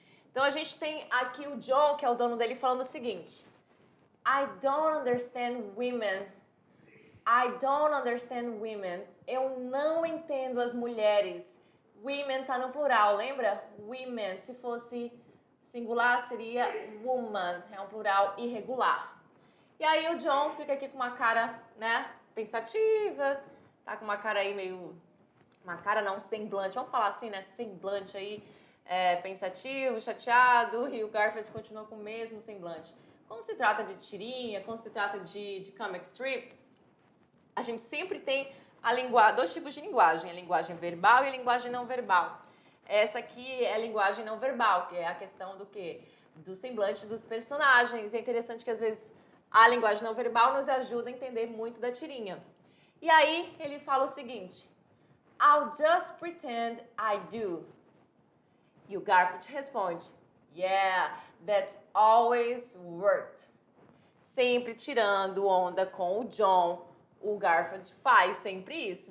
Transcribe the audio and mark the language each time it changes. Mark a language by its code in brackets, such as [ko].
[pt] Então a gente tem aqui o John, que é o dono dele, falando o seguinte: [en] I don't understand women. I don't understand women. [pt] Eu não entendo as mulheres. Women tá no plural, lembra? Women, se fosse singular seria woman, é um plural irregular. E aí o John fica aqui com uma cara, né, pensativa, tá com uma cara aí meio... Uma cara não, semblante, vamos falar assim, né, semblante aí, pensativo, chateado, e o Garfield continua com o mesmo semblante. Quando se trata de tirinha, quando se trata de comic strip, a gente sempre tem dois tipos de linguagem, a linguagem verbal e a linguagem não verbal. Essa aqui é a linguagem não verbal, que é a questão do quê? Do semblante dos personagens. É interessante que às vezes a linguagem não verbal nos ajuda a entender muito da tirinha. E aí ele fala o seguinte: [en] I'll just pretend I do. [pt] E o Garfield responde: [en] Yeah, that's always worked. [pt] Sempre tirando onda com o John, o Garfield faz sempre isso.